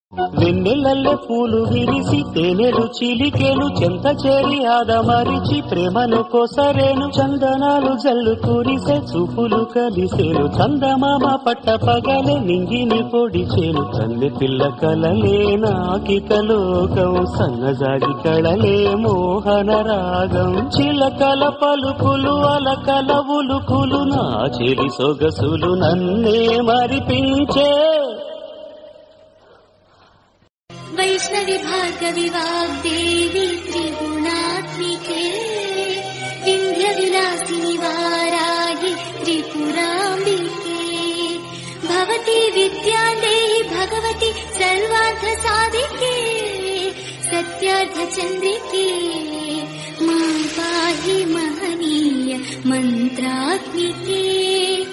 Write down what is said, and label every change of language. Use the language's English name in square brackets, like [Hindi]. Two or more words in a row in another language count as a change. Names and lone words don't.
[Telugu] వెన్నెలల్లె పూలు విరిసి తేనెలు చిలికేను చెంత చేరి ఆదమరిచి ప్రేమను కోసరేను చందనాలు జల్లు కురిసే చూపులు కలిసేను చందమామ పట్ట పగలే నింగిని పొడిచేను తల్లి పిల్ల కలలే నాకిక లోకం సన్నజాజి కళలే మోహన రాగం చిలకల పలుకులు అలకల ఉలుకులు నా చెలి సొగసులు నన్నే మరిపించే [Sanskrit] वैष्णवी भार्गवी वाग्देवी त्रिगुणात्मिके विन्ध्यविलासिनि वाराहि त्रिपुराम्बिके भवती विद्यादेहि भगवती सर्वार्थसाधिके सत्यार्थचन्द्रिके मां पाहि महनीय मन्त्रात्मिके।